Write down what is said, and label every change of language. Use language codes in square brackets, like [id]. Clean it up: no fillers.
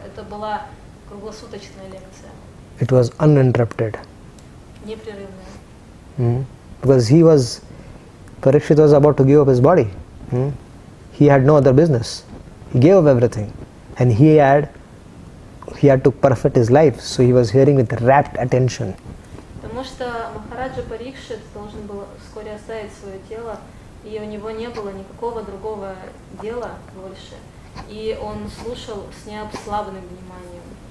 [ru] Это была круглосуточная лекция. [en] It was uninterrupted. [ru] Непрерывная. [en] Because Parikshit was about to give up his body. He had no other business. He gave up everything. And he had to perfect his life. So he was hearing with rapt attention. [ru] Потому что Махараджа Парикшит должен был вскоре оставить свое тело, и у него не было никакого другого дела больше. И он слушал с необслабленным вниманием.